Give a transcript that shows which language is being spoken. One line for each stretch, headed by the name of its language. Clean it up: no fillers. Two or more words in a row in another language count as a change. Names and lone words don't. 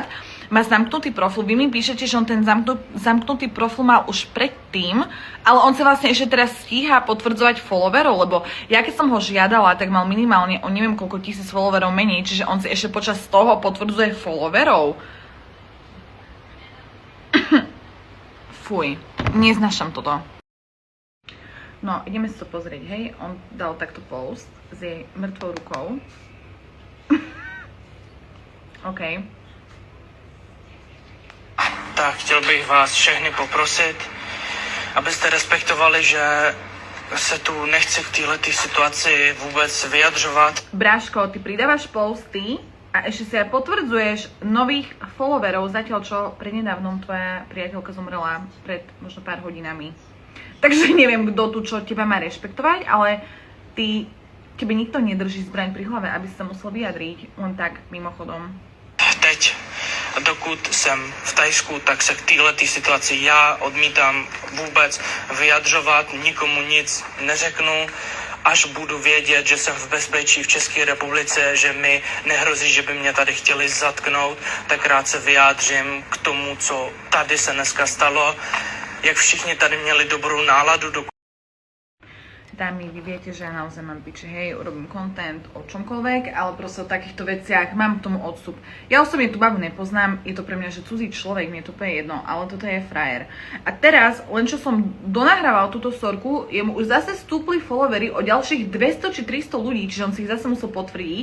Slovak: Má zamknutý profil, vy mi píšete, že on ten zamknutý profil mal už predtým, ale on sa vlastne ešte teraz stíha potvrdzovať followerov, lebo ja keď som ho žiadala, tak mal minimálne o neviem koľko tisíc followerov menej, čiže on si ešte počas toho potvrdzuje followerov. Fuj, neznášam toto. No, ideme si to pozrieť, hej. On dal takto post s jej mŕtvou rukou. OK.
Czech: Tak chtěl bych vás všechny poprosit, abyste respektovali, že se tu nechci v této situaci vůbec vyjadřovat.
Slovak: Bráško, ty pridávaš posty a ešte si aj potvrdzuješ nových followerov, zatiaľ čo prednedávnom tvoja priateľka zomrela pred možno pár hodinami. Takže neviem, kto tu čo teba má rešpektovať, ale tebe nikto nedrží zbraň pri hlave, aby sa musel vyjadriť, len tak mimochodom.
Czech: Teď, dokud jsem v Thajsku, tak se k této situaci já odmítám vůbec vyjadřovat, nikomu nic neřeknu, až budu vědět, že jsem v bezpečí v České republice, že mi nehrozí, že by mě tady chtěli zatknout, tak rád se vyjádřím k tomu, co tady se dneska stalo. Jak všichni tady měli dobrou náladu.
Slovak: Dámy, vy viete, že ja naozaj mám piči, hej, robím content o čomkoľvek, ale proste o takýchto veciach mám k tomu odstup. Ja osobne tú babu nepoznám, je to pre mňa, že cudzí človek, mne to úplne jedno, ale toto je frajer. A teraz, len čo som donahrával túto storku, jemu už zase stúpli followery o ďalších 200 či 300 ľudí, čiže on si ich zase musel potvrdiť.